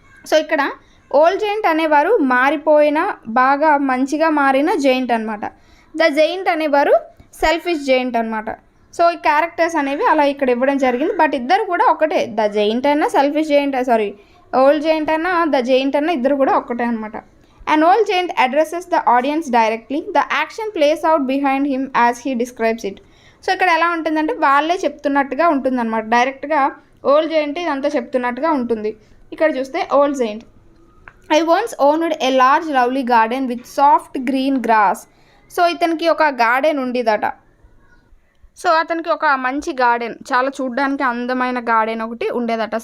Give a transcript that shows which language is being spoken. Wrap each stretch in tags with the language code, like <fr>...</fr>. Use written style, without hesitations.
<te>So ఇక్కడ old giant అనేవారు మారిపోయిన, బాగా మంచిగా మారిన జెయింట్ అనమాట. ద జెయింట్ అనేవారు సెల్ఫిష్ జెయింట్ అనమాట. సో ఈ క్యారెక్టర్స్ అనేవి అలా ఇక్కడ ఇవ్వడం జరిగింది. బట్ ఇద్దరు కూడా ఒకటే, ద జెయింట్ అన్న సెల్ఫిష్ జెయింట్, ఓల్డ్ జెయింట్ అన్న ద జెయింట్ అన్న ఇద్దరు కూడా ఒకటే అనమాట.</te> <en>An old giant addresses the audience directly. The action plays out behind him as he describes it.</en> <te>So ఇక్కడ ఎలా ఉంటుందంటే వాళ్ళే చెప్తున్నట్టుగా ఉంటుందన్నమాట. డైరెక్ట్గా ఓల్డ్ జెయింట్ ఇదంతా చెప్తున్నట్టుగా ఉంటుంది. ఇక్కడ చూస్తే</te> <en>Old giant, I once owned a large lovely garden with soft green grass.</en> <te>So ఇతనికి ఒక గార్డెన్ ఉండేదట. సో అతనికి ఒక మంచి గార్డెన్, చాలా చూడడానికి అందమైన గార్డెన్ ఒకటి ఉండేదట.</te>